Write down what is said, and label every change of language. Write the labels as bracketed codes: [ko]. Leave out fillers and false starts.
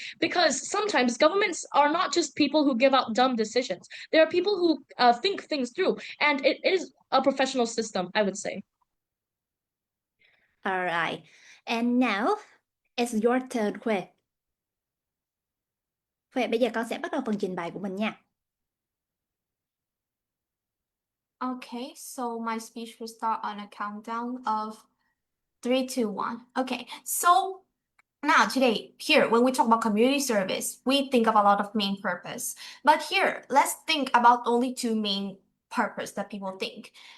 [en] Because sometimes governments are not just people who give out dumb decisions. There are people who think things through, and it is a professional system, I would say. All right. And now, it's your turn, Khuê. [vi] Khuê, bây giờ con sẽ bắt đầu phần trình bày của mình nha. [en] Okay, so my speech will start on a countdown of 3, 2, 1. Okay, so now today, here, when we talk about community service, we think of a lot of main purpose. But here, let's think about only 2 main purpose that people think.